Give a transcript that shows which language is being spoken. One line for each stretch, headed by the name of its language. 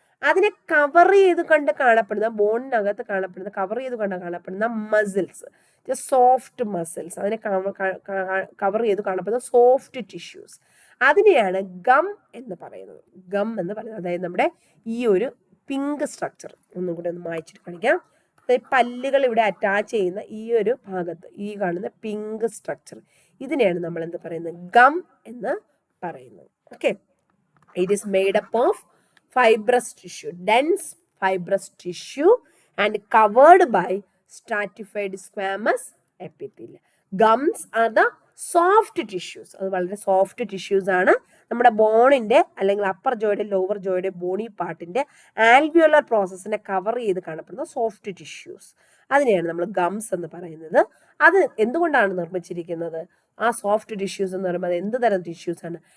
Malayalam: അതിനെ കവർ ചെയ്ത് കാണപ്പെടുന്ന ബോണിനകത്ത് കവർ ചെയ്ത് കാണപ്പെടുന്ന മസിൽസ്, സോഫ്റ്റ് മസിൽസ്, അതിനെ കവർ ചെയ്ത് കാണപ്പെടുന്ന സോഫ്റ്റ് ടിഷ്യൂസ്, അതിനെയാണ് ഗം എന്ന് പറയുന്നത്. അതായത് നമ്മുടെ ഈ ഒരു പിങ്ക് സ്ട്രക്ചർ ഒന്നും കൂടെ ഒന്ന് മായ്ച്ചിട്ട് കാണിക്കാം. അതായത് പല്ലുകൾ ഇവിടെ അറ്റാച്ച് ചെയ്യുന്ന ഈ ഒരു ഭാഗത്ത് ഈ കാണുന്ന പിങ്ക് സ്ട്രക്ചർ, ഇതിനെയാണ് നമ്മൾ എന്ത് പറയുന്നത്? ഗം എന്ന് പറയുന്നത്.
English: Okay, it is made up of fibrous tissue, dense fibrous tissue and covered by stratified squamous epithelium. Gums are the soft tissues.
Malayalam: അത് വളരെ സോഫ്റ്റ് ടിഷ്യൂസ് ആണ്. നമ്മുടെ ബോണിന്റെ അല്ലെങ്കിൽ അപ്പർ ജോയുടെ ലോവർ ജോയുടെ ബോണി പാർട്ടിന്റെ ആൽവിയോലർ പ്രോസസ്സിനെ കവർ ചെയ്ത് കാണപ്പെടുന്ന സോഫ്റ്റ് ടിഷ്യൂസ്, അതിനെയാണ് നമ്മൾ ഗംസ് എന്ന് പറയുന്നത്. അത് എന്തുകൊണ്ടാണ് നിർമ്മിച്ചിരിക്കുന്നത്? ആ സോഫ്റ്റ് ടിഷ്യൂസ് എന്ന് പറയുമ്പോൾ അത് എന്ത് തരം ടിഷ്യൂസ് ആണ്?